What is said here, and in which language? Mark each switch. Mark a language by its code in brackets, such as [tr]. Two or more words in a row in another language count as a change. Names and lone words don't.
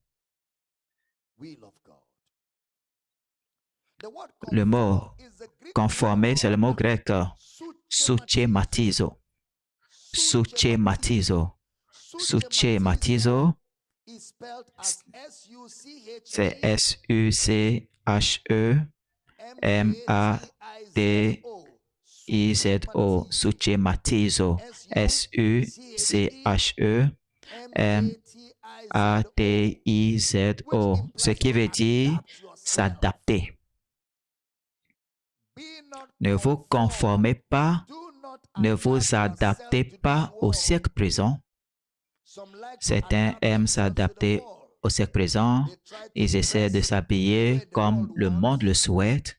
[fr] Le mot conformer, c'est le mot grec suchematizo. Suchematizo. Suchematizo, c'est S-U-C-H-E-M-A-T-I-Z-O. Suchematizo. S-U-C-H-E-M-A-T-I-Z-O. Ce qui veut dire s'adapter. Ne vous conformez pas, ne vous adaptez pas au siècle présent. Certains aiment s'adapter au siècle présent. Ils essaient de s'habiller comme le monde le souhaite.